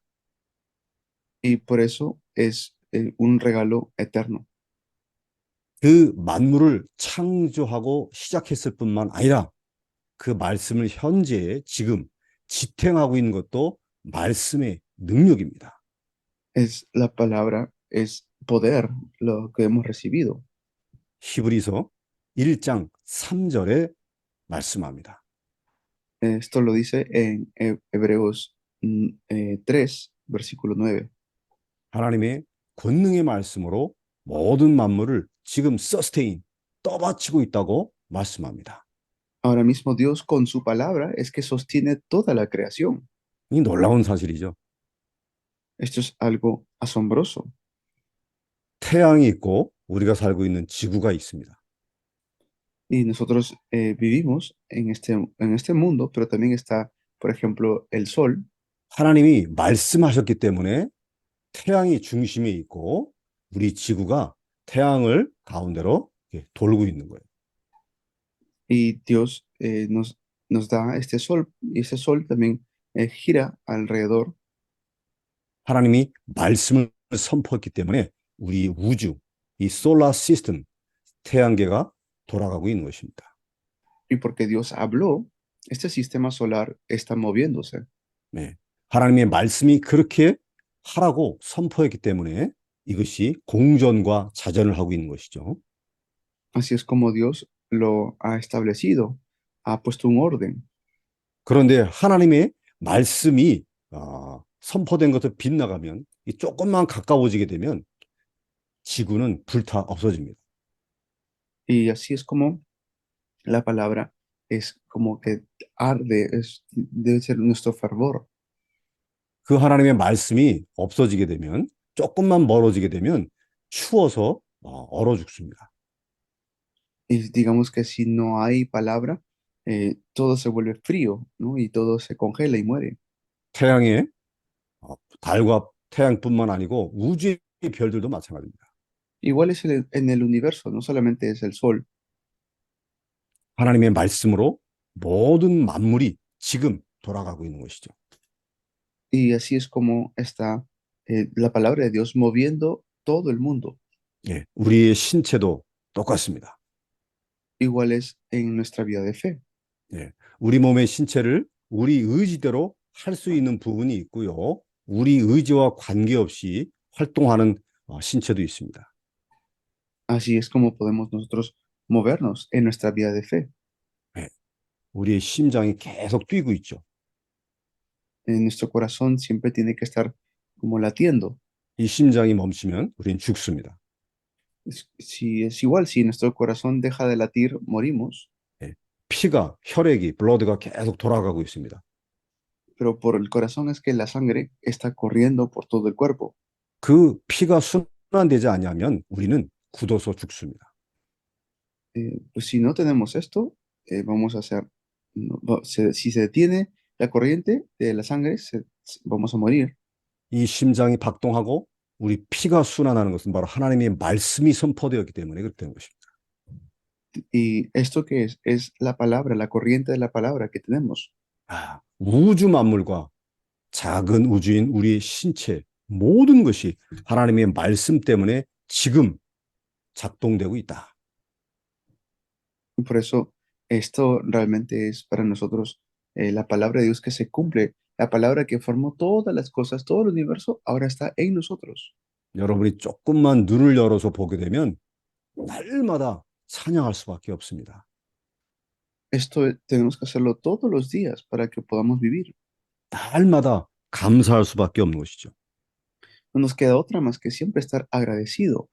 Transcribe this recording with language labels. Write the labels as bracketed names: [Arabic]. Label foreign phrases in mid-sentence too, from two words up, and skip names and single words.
[Spanish] Y por eso es un regalo eterno. [Korean] 그 만물을 창조하고 시작했을 뿐만 아니라 그 말씀을 현재 지금 지탱하고 있는 것도 말씀의 능력입니다. [Spanish] Es la palabra, es poder lo que hemos recibido. [Korean] 히브리서 1장 3절에 말씀합니다. [Spanish] Esto lo dice en Hebreos 3, versículo 9. [Korean] 하나님의 권능의 말씀으로 모든 만물을 지금 서스테인, 떠받치고 있다고 말씀합니다. [Spanish] Ahora mismo Dios con su palabra es que sostiene toda la creación. [Korean] 이 놀라운 사실이죠. [Spanish] Esto es algo asombroso. [Korean] 태양이 있고 우리가 살고 있는 지구가 있습니다. [Spanish] Y nosotros vivimos en este mundo, pero también está, por ejemplo, el sol. [Korean] 하나님이 말씀하셨기 때문에 태양이 중심에 있고 우리 지구가 태양을 가운데로 돌고 있는 거예요. [Spanish] Y Dios nos da este sol, y ese sol también gira alrededor. [Korean] 하나님이 말씀을 선포했기 때문에 우리 우주, 이 [English] solar system, [Korean] 태양계가 돌아가고 있는 것입니다. [Spanish] Y porque Dios habló, este sistema solar está moviéndose. [Korean] 네. 하나님의 말씀이 그렇게 하라고 선포했기 때문에 이것이 공전과 자전을 하고 있는 것이죠. [Spanish] Así es como Dios lo ha establecido, ha puesto un orden. [Korean] 그런데 하나님의 말씀이 선포된 것을 빗나가면 조금만 가까워지게 되면 지구는 불타 없어집니다. [Spanish] Y así es como la palabra es como que arde, debe ser nuestro fervor. [Korean] 그 하나님의 말씀이 없어지게 되면 조금만 멀어지게 되면 추워서 얼어 죽습니다. [Spanish] Y digamos que si no hay palabra, todo se vuelve frío, ¿no? Y todo se congela y muere. [Korean] 태양의 달과 태양뿐만 아니고 우주의 별들도 마찬가지입니다. [Spanish] Igual es en el universo, no solamente es el sol. [Korean] 하나님의 말씀으로 모든 만물이 지금 돌아가고 있는 것이죠. [Spanish] Y así es como está la palabra de Dios moviendo todo el mundo. [Korean] 예, 우리의 신체도 똑같습니다. [Spanish] Igual es en nuestra vida de fe. [Korean] 예, 우리 몸의 신체를 우리 의지대로 할 수 있는 부분이 있고요. 우리 의지와 관계없이 활동하는 신체도 있습니다. [Spanish] Así es como podemos nosotros movernos en nuestra vida de fe. [Korean] 예, 우리의 심장이 계속 뛰고 있죠. [Spanish] Nuestro corazón siempre tiene que estar como latiendo. [Korean] 이 심장이 멈추면 우리는 죽습니다. [Spanish] Si es igual, si nuestro corazón deja de latir, morimos. [Korean] 예, 피가, 혈액이, 블러드가 계속 돌아가고 있습니다. [Spanish] Pero por el corazón es que la sangre está corriendo por todo el cuerpo. [Korean] 그 피가 순환되지 않으면 우리는 굳어서 죽습니다. [Spanish] Pues si no tenemos esto, vamos a hacer, si se detiene la corriente de la sangre, vamos a morir. [Korean] 이 심장이 박동하고 우리 피가 순환하는 것은 바로 하나님의 말씀이 선포되었기 때문에 그렇게 된 것입니다. [Spanish] Y esto que es la palabra, la corriente de la palabra que tenemos. [Korean] 우주 만물과 작은 우주인 우리 신체 모든 것이 하나님의 말씀 때문에 지금 작동되고 있다. [Spanish] Y por eso esto realmente es para nosotros la palabra de Dios que se cumple, la palabra que formó todas las cosas, todo el universo, ahora está en nosotros. [Korean] 여러분이 조금만 눈을 열어서 보게 되면 날마다 찬양할 수밖에 없습니다. [Spanish] Esto tenemos que hacerlo todos los días para que podamos vivir. [Korean] 날마다 감사할 수밖에 없는 것이죠. [Spanish] No nos queda otra más que siempre estar agradecido.